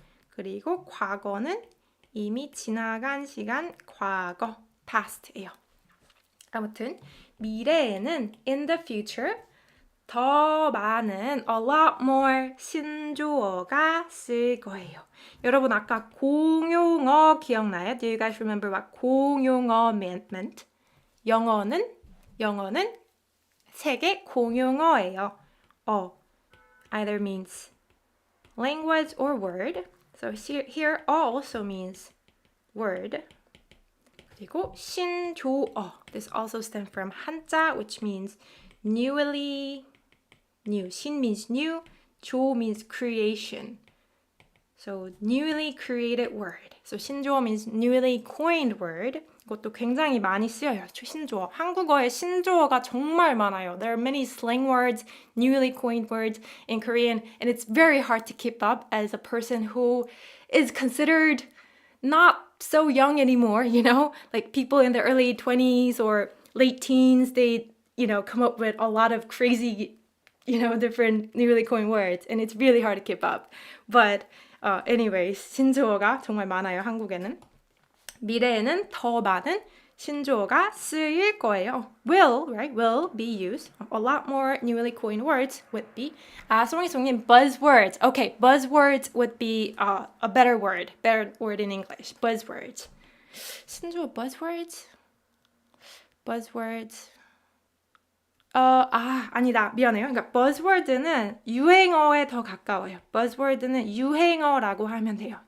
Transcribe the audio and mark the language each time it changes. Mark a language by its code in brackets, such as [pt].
[ko] 그리고 과거는 이미 지나간 시간 과거 past예요. 아무튼 미래에는 [en] in the future [ko] 더 많은 [en] a lot more [ko] 신조어가 쓸 거예요. 여러분 아까 공용어 기억나요? [en] Do you guys remember what 공용어 meant? [ko] 영어는 세계 공용어예요. [en] Either means language or word. So here also means word. [ko] 그리고 신조어. [en] This also stems from 한자, which means newly new. 신 means new. 조 means creation. So newly created word. So 신조어 means newly coined word. [ko] 이것도 굉장히 많이 쓰여요. 신조어. 한국어에 신조어가 정말 많아요. [en] There are many slang words, newly coined words in Korean, and it's very hard to keep up as a person who is considered not so young anymore, you know? Like people in their early 20s or late teens, they, come up with a lot of crazy, different newly coined words, and it's really hard to keep up. But anyways, [ko] 신조어가 정말 많아요, 한국에는. 미래에는 더 많은 신조어가 쓰일 거예요. [en] Will, right? Will be used. A lot more newly coined words would be. 송이송님, buzzwords. Okay, buzzwords would be a better word in English. Buzzwords. [ko] 신조어 buzzwords? Buzzwords. 아니다. 미안해요. 그러니까 buzzword는 유행어에 더 가까워요. buzzword는 유행어라고 하면 돼요.